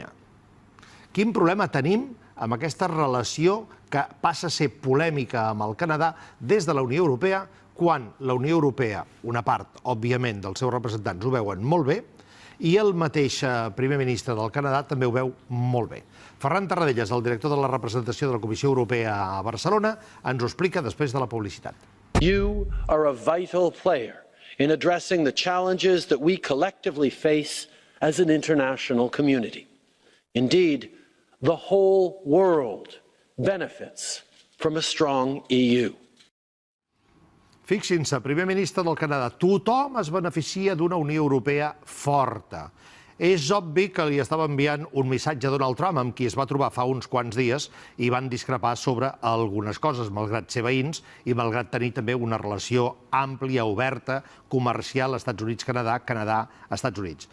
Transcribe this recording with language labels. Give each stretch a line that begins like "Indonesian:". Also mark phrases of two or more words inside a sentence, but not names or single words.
Catalan: Quin problema tenim amb aquesta relació que passa a ser polèmica amb el Canadà des de la Unió Europea, quan la Unió Europea, una part, òbviament, dels seus representants ho veuen molt bé, i el mateix primer ministre del Canadà també ho veu molt bé. Ferran Tarradellas, el director de la representació de la Comissió Europea a Barcelona, ens ho explica després de la publicitat.
English: You are a vital player in addressing the challenges that we collectively face as an international community. Indeed, the whole world benefits from a strong EU.
Catalan: Fixin-se, primer ministre del Canadà, tothom es beneficia d'una Unió Europea forta. És obvi que li estava enviant un missatge a Donald Trump, amb qui es va trobar fa uns quants dies, i van discrepar sobre algunes coses, malgrat ser veïns i malgrat tenir també una relació àmplia, oberta, comercial, Estats Units-Canadà, Canadà-Estats Units.